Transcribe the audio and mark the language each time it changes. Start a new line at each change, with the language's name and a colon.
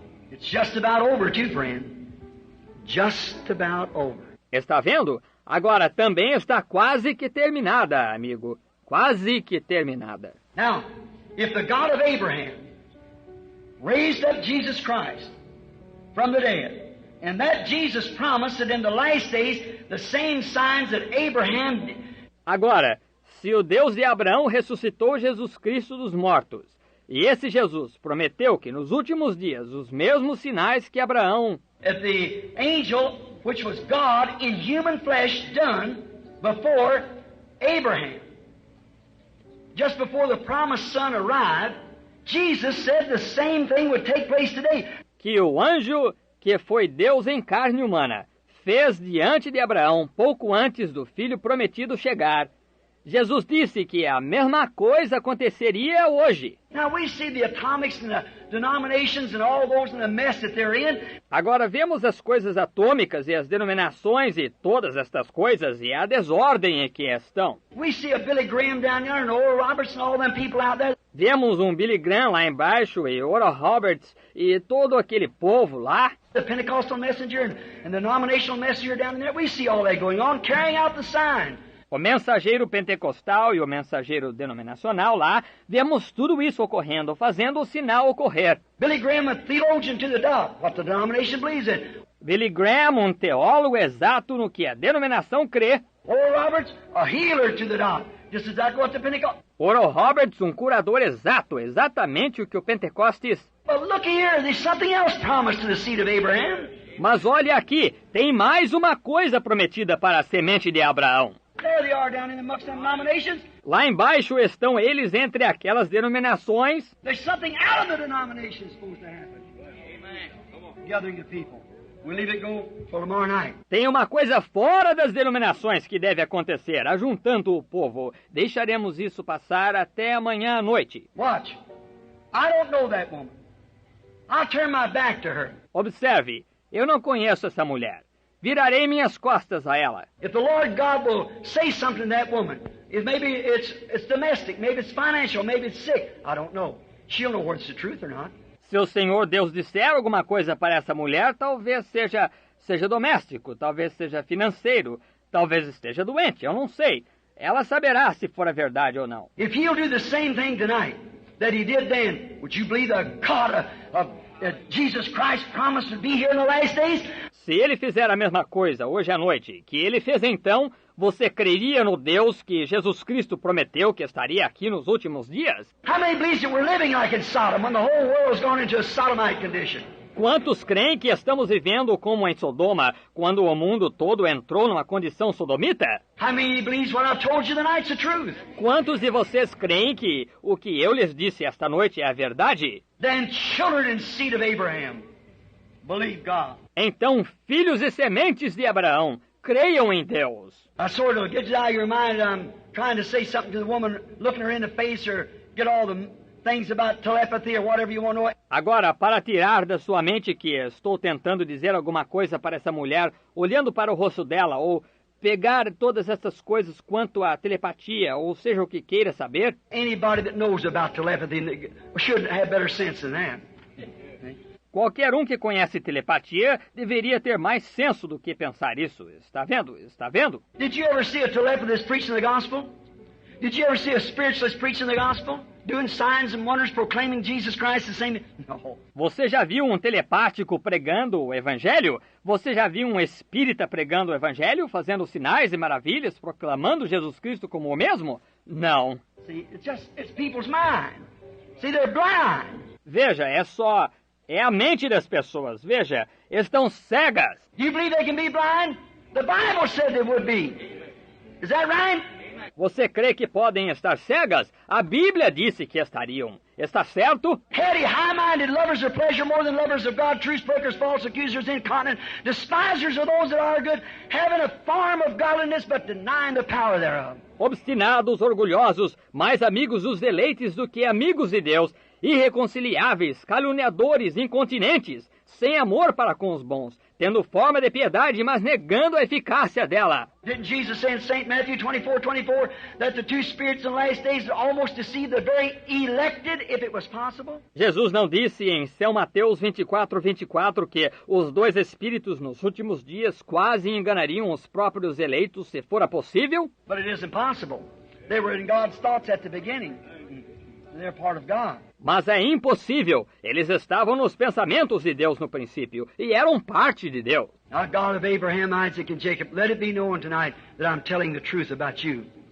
English: It's just about over too, friend. Just about over.
Portuguese: Está vendo? Agora também está quase que terminada, amigo. Quase que terminada.
English: Now, if the God of Abraham raised up Jesus Christ from the dead, and that Jesus promised that in the last days the same signs that Abraham...
Portuguese: Agora, se o Deus de Abraão ressuscitou Jesus Cristo dos mortos, e esse Jesus prometeu que nos últimos dias os mesmos sinais que Abraão...
English: That the angel, which was God in human flesh, done before Abraham, just before the promised son arrived, Jesus said the same thing would take place today.
Portuguese: Que o anjo, que foi Deus em carne humana, fez diante de Abraão pouco antes do filho prometido chegar. Jesus disse que a mesma coisa aconteceria hoje.
English: Now we see the atomics and the denominations and all those in the mess that they're in.
Portuguese: Agora vemos as coisas atômicas e as denominações e todas estas coisas e a desordem em que estão.
English: We see a Billy Graham down there and Oral Roberts and all them people out there.
Portuguese: Vemos um Billy Graham lá embaixo e Oral Roberts e todo aquele povo lá.
English: The Pentecostal messenger and the denominational messenger down there. We see all that going on, carrying out the sign.
Portuguese: O mensageiro pentecostal e o mensageiro denominacional lá, vemos tudo isso ocorrendo, fazendo o sinal ocorrer.
English: Billy Graham, a theologian to the dot, what the denomination believes in.
Portuguese: Billy Graham, um teólogo exato no que a denominação crê.
English: Oral Roberts, a healer to the dot, just exactly what the Pentecost.
Portuguese: Oral Roberts, um curador exato, exatamente o que o Pentecostes.
English: But look here, there's something else promised to the seed of Abraham.
Portuguese: Mas olha aqui, tem mais uma coisa prometida para a semente de Abraão.
English: There they are down in amongst them denominations.
Portuguese: Lá embaixo estão eles entre aquelas denominações.
English: There's something out of the denomination supposed to happen. Amen. Gathering the people. We'll leave it go for tomorrow night.
Portuguese: Tem uma coisa fora das denominações que deve acontecer, ajuntando o povo. Deixaremos isso passar até amanhã à noite.
English: Watch. I don't know that woman. I'll turn my back to her.
Portuguese: Observe, eu não conheço essa mulher. Virarei minhas costas a ela.
English: If the Lord God will say something to that woman, maybe it's domestic, maybe it's financial, maybe it's sick, I don't know. She'll know whether it's the truth or not.
Portuguese: Se o Senhor Deus disser alguma coisa para essa mulher, talvez seja doméstico, talvez seja financeiro, talvez esteja doente, eu não sei. Ela saberá se for a verdade ou não.
English: If He'll do the same thing tonight that He did then, would you believe the God of Jesus Christ promised to be here in the last days?
Portuguese: Se ele fizer a mesma coisa hoje à noite que ele fez então, você creria no Deus que Jesus Cristo prometeu que estaria aqui nos últimos dias?
English: How many believes that we're living like in Sodom when the whole world's gone into a sodomite condition?
Portuguese: Quantos creem que estamos vivendo como em Sodoma, quando o mundo todo entrou numa condição sodomita?
English: How many believes what I've told you tonight's the truth?
Portuguese: Quantos de vocês creem que o que eu lhes disse esta noite é a verdade?
English: Then children and seed of Abraham, believe God.
Portuguese: Então, filhos e sementes de Abraão, creiam em Deus.
English: I sort of get it out of your mind that I'm trying to say something to the woman, looking her in the face, or get all the things about telepathy or whatever you want to know.
Portuguese: Agora, para tirar da sua mente que estou tentando dizer alguma coisa para essa mulher, olhando para o rosto dela, ou pegar todas essas coisas quanto à telepatia, ou seja o que queira saber.
English: Anybody that knows about telepathy should have better sense than that.
Portuguese: Qualquer um que conhece telepatia deveria ter mais senso do que pensar isso. Está vendo? Está vendo?
English: Did you ever see a telepathist preaching the gospel? Did you ever see a spiritualist preaching the gospel? Doing signs and wonders, proclaiming Jesus Christ the same? No.
Portuguese: Você já viu um telepático pregando o evangelho? Você já viu um espírita pregando o evangelho, fazendo sinais e maravilhas, proclamando Jesus Cristo como o mesmo? Não.
English: See, it's people's mind. See, they're blind.
Portuguese: Veja, é a mente das pessoas. Veja, estão cegas.
English: Do you believe they can be blind? The Bible said they would be. Is that right?
Portuguese: Você crê que podem estar cegas? A Bíblia disse que estariam. Está certo?
English: Heady, high-minded, lovers of pleasure more than lovers of God, truce breakers, false accusers, incontinent, despisers of those that are good, having a form of godliness but denying the power thereof.
Portuguese: Obstinados, orgulhosos, mais amigos dos deleites do que amigos de Deus, irreconciliáveis, caluniadores, incontinentes, sem amor para com os bons, tendo forma de piedade, mas negando a eficácia dela.
English: Didn't Jesus say in St. Matthew 24:24 that the two spirits in the last days almost deceive the very elected, if it was possible?
Portuguese: Jesus não disse em São Mateus 24:24 que os dois espíritos nos últimos dias quase enganariam os próprios eleitos, se fora possível?
English: But it isn't possible. They were in God's thoughts at the beginning. They're part of God.
Portuguese: Mas é impossível. Eles estavam nos pensamentos de Deus no princípio e eram parte de Deus.
English: Now, God of Abraham, Isaac, and Jacob, let it be known tonight that I'm telling the truth about you.